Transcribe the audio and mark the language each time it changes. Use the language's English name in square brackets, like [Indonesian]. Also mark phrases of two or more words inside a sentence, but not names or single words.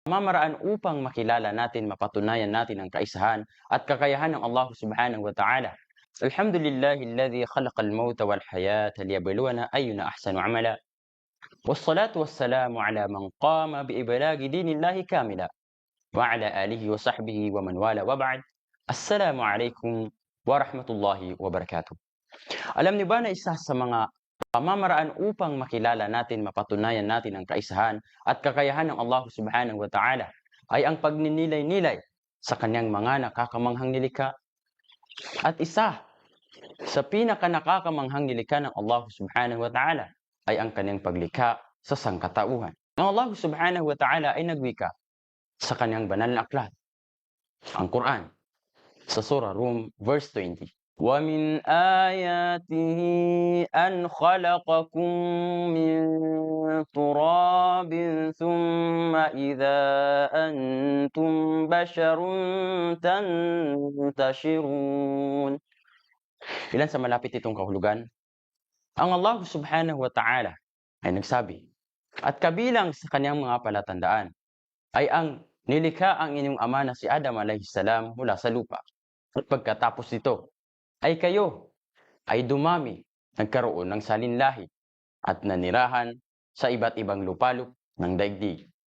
[Filipino] Pamamaraan upang makilala natin, mapatunayan natin ang kaisahan at kakayahan ng Allah [Arabic] سبحانه وتعالى. الحمد لله الذي خلق الموت والحياة ليبلونا أينا أحسن عملا. والصلاة والسلام على من قام بإبلاغ دين الله كاملا وعلى آله وصحبه ومن والى وبعد. السلام عليكم ورحمة الله وبركاته. [Filipino] Alam niyo ba na isa sa mga pamamaraan upang makilala natin, mapatunayan natin ang kaisahan at kakayahan ng Allah [Arabic] سبحانه وتعالى [Filipino] ay ang pagninilay-nilay sa kanyang mga nakakamanghang nilikha. At isa sa pinakanakakamanghang nilikha ng Allah [Arabic] سبحانه وتعالى [Filipino] ay ang kanyang paglikha sa sangkatauhan. Ang Allah [Arabic] سبحانه وتعالى [Filipino] ay nagwika sa kanyang banal na aklat, ang Quran, sa Surah Rum verse 20. [Arabic] وَمِنْ آيَاتِهِ أَنْ خَلَقَكُم مِّن تُرَابٍ ثُمَّ إِذَا أَنتُم بَشَرٌ تَنتَشِرُونَ. [Filipino] Ilan sa malapit itong kahulugan? Ang Allah [Arabic] سبحانه وتعالى [Filipino] ay nagsabi, at kabilang sa kanyang mga palatandaan ay ang nilikha ang inyong ama na si Adam [Arabic] عليه السلام [Filipino] mula sa lupa. At pagkatapos nito ay kayo ay dumami, nagkaroon ng salinlahi at nanirahan sa iba't ibang lupalop ng daigdig.